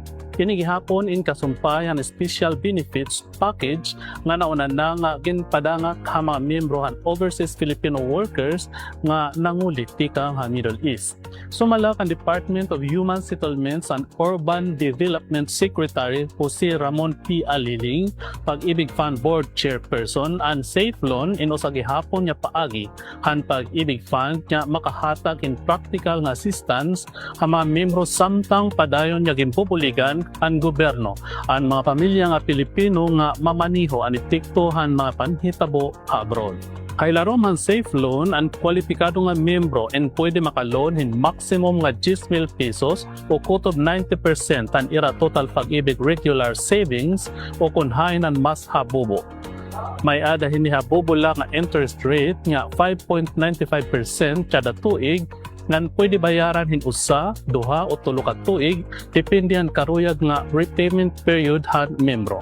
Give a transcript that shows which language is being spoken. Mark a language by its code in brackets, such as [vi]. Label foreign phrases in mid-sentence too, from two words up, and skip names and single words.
[war] Kini gihapon in kasumpayan [en] special benefits package [war] nga nauna na nga ginpadangak ha mga miyembro han [en] overseas Filipino workers [war] nga nangulit tika ha Middle East. Sumala ang Department of Human Settlements and Urban Development Secretary Jose Ramon P. Aliling, Pag-ibig Fund Board Chairperson and Safe Loan inusa gihapon nya paagi han Pag-ibig Fund nya makahatag in practical nga assistance ha mga miyembro samtang padayon nya ginpupuligan ang gobyerno ang mga pamilya nga Pilipino nga mamaniho ang itiktohan mga panhitabo abroad. Kailaro man safe loan ang kwalipikado nga miyembro and pwede makaloan hin maximum nga 10,000 pesos o kutob 90% ang ira total Pag-ibig [en] regular savings [war] o kunhain ang mas habubo. May ada hinihabubo lang nga [en] interest rate [war] nga 5.95% kada tuig ngan pwede bayaran hin usa, duha o tulo ka tuig depende han karuyag nga [en] repayment period [war] han membro.